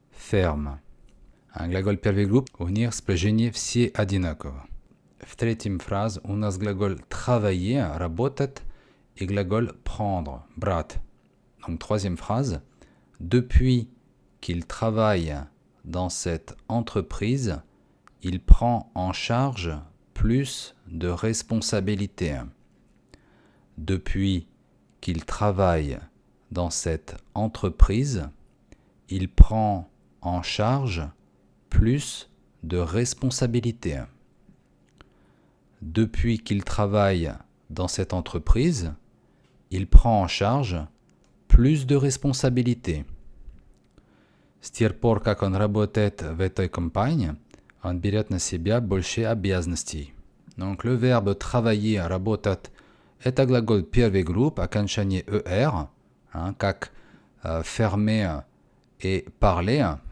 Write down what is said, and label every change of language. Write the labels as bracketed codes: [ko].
[ru] Un глаголь первой группы у них спряжение все одинаково. В третьем фразе у нас глаголь travailler, работать, et глаголь prendre, брать. [fr] Donc troisième phrase, depuis qu'il travaille dans cette entreprise, il prend en charge plus de responsabilités. Depuis qu'il travaille dans cette entreprise, il prend en charge plus de responsabilités. Depuis qu'il travaille dans cette entreprise, il prend en charge plus de responsabilités. [ru] С тех пор, как он работает в этой компании, он берет на себя больше обязанностей. [fr] Donc le verbe travailler, [ru] работать, это глаголь первой группы, окончание er, как fermer et parler.